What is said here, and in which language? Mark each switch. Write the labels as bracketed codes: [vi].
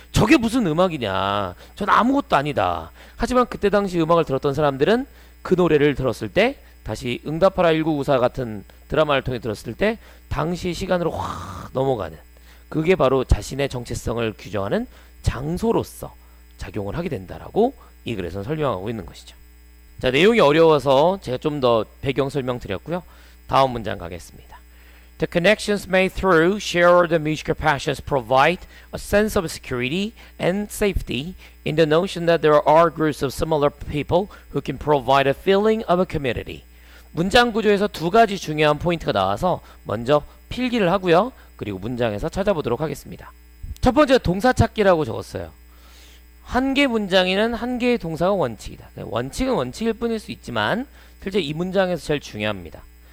[ko] 저게 무슨 음악이냐. 전 아무것도 아니다. 하지만 그때 당시 음악을 들었던 사람들은 그 노래를 들었을 때 다시 응답하라 1994 같은 드라마를 통해 들었을 때 당시 시간으로 확 넘어가는 그게 바로 자신의 정체성을 규정하는 장소로서 작용을 하게 된다라고 이 글에서는 설명하고 있는 것이죠. 자, 내용이 어려워서 제가 좀 더 배경 설명 드렸고요. 다음 문장 가겠습니다. [en] The connections made through shared musical passions provide a sense of security and safety in the notion that there are groups of similar people who can provide a feeling of a community. [ko] 문장 구조에서 두 가지 중요한 포인트가 나와서 먼저 필기를 하고요. 그리고 문장에서 찾아보도록 하겠습니다. 첫 번째 동사 찾기라고 적었어요. 한 개 문장에는 한 개의 동사가 원칙이다. 원칙은 원칙일 뿐일 수 있지만 실제 이 문장에서 제일 중요합니다.